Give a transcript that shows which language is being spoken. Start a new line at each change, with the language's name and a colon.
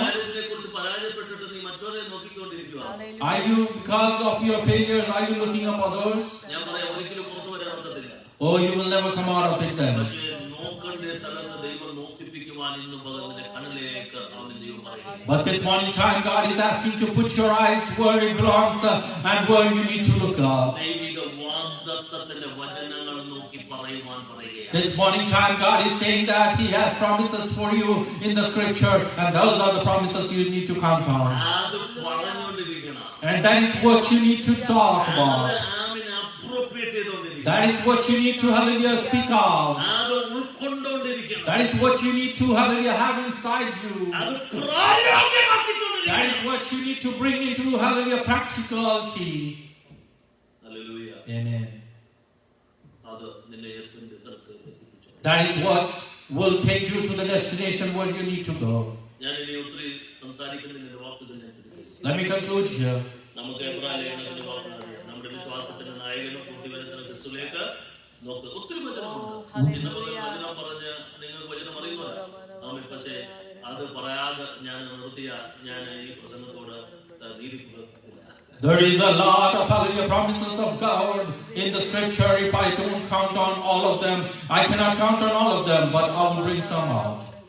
Malayalam: കാര്യത്തിനെ കുറിച്ച് പരാജയപ്പെട്ടിട്ട് നീ മറ്റവരെ നോക്കിക്കൊണ്ടിരിക്കുക.
English: Are you, because of your failures, are you looking up others?
Malayalam: ഞാൻ പറയാം, ഒരിക്കലും പുറത്തു വരാൻ പറ്റത്തില്ല.
English: Oh, you will never come out of it then.
Malayalam: പക്ഷേ നോക്കേണ്ട സ്ഥലത്ത് ദൈവം നോക്കിപ്പിക്കുവാൻ ഇന്നും പകൽ നിന്റെ കണ്ണിലേക്ക് അവൻ ദൈവം പറയുന്നു.
English: But this morning time, God is asking to put your eyes where it belongs and where you need to look up.
Malayalam: ദൈവിക വാഗ്ദത്തത്തിന്റെ വചനങ്ങൾ നോക്കി പറയുവാൻ പറയുകയാണ്.
English: This morning time, God is saying that He has promises for you in the scripture, and those are the promises you need to count on.
Malayalam: അത് പറഞ്ഞുകൊണ്ടിരിക്കണം.
English: And that is what you need to talk
Malayalam: അത്
English: about.
Malayalam: ആമിനെ appropriate ചെയ്തുകൊണ്ടിരിക്കണം.
English: That is what you need to, hallelujah, speak out.
Malayalam: അത് ഉൾക്കൊണ്ടുകൊണ്ടിരിക്കണം.
English: That is what you need to, hallelujah, have inside you.
Malayalam: അത് പ്രായോഗികമാക്കിക്കൊണ്ടിരിക്കണം.
English: That is what you need to bring into, hallelujah, practicality.
Malayalam: Hallelujah.
English: Amen.
Malayalam: അത് നിന്നെ എത്തുന്ന സ്ഥലത്ത് എത്തിച്ചു.
English: That is what will take you to the destination where you need to go.
Malayalam: ഞാൻ ഇനി ഒത്തിരി സംസാരിക്കുന്നതിന്റെ വാക്കുകൾ ഞാൻ ചുരുക്കി.
English: Let me conclude here.
Malayalam: നമുക്ക് എബ്രായ ലേഖനത്തിന്റെ വാക്കുകൾ അറിയാം. നമ്മുടെ വിശ്വാസത്തിന്റെ നായകനും പൂർത്തിവരുന്ന ക്രിസ്തുവിലേക്ക് നോക്ക്. ഒത്തിരി വചനമുണ്ട്. ഇന്ന് മുതൽ വചനം പറഞ്ഞ് നിങ്ങൾക്ക് വചനം അറിയുന്നവരാ. പക്ഷേ അത് പറയാതെ ഞാൻ നിർത്തിയ ഞാൻ ഈ പ്രസംഗത്തോട് നീതി പുലർത്തില്ല.
English: There is a lot of, hallelujah, promises of God in the scripture. If I don't count on all of them, I cannot count on all of them, but I will bring some out.